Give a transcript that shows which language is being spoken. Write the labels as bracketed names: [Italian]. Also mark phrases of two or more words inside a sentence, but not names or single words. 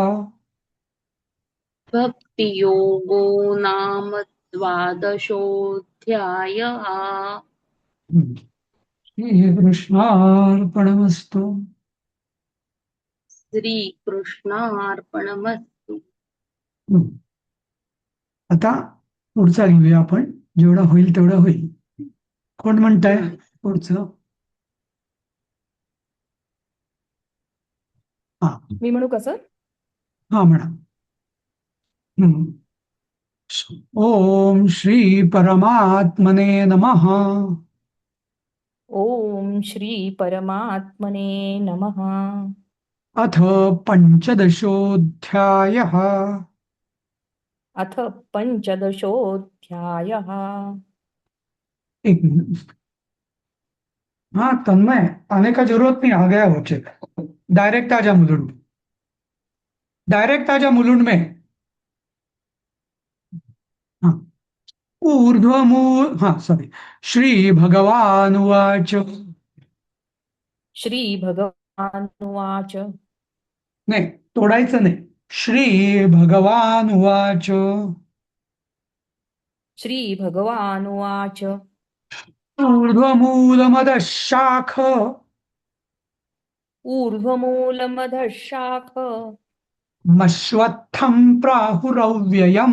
[Sanskrit] भक्तियोगो नाम द्वादशोऽध्यायः श्रीकृष्णार्पणमस्तु. श्रीकृष्णार्पणमस्तु [Marathi] आता पुढचा घेऊया आपण, जेवढा होईल तेवढा होईल. कोण म्हणताय पुढचं? हा मी म्हणू का सर? हा म्हणा. [Sanskrit] ओम श्री परमात्मने नमः. ओम श्री परमात्मने नमः. अथ पंचदशोऽध्यायः. अथ पंचदशोऽध्यायः. [Hindi] एक मिनट. हाँ तन्मय, आने का जरूरत नहीं, आ गया वो चेक. डायरेक्ट आजा मुलुंड, डायरेक्ट आजा मुलुंड में. हाँ ऊर्ध्वमू, हाँ सॉरी. [Sanskrit] श्री भगवानुवाच. श्री भगवानुवाच. उवाच [Marathi] नाही, तोडायचं नाही. [Sanskrit] श्री भगवान उवाच श्रीभगवानुवाच ऊर्ध्वमूलमदः शाख ऊर्ध्वमूलमधः शाख मश्वत्थं प्राहुरव्ययम्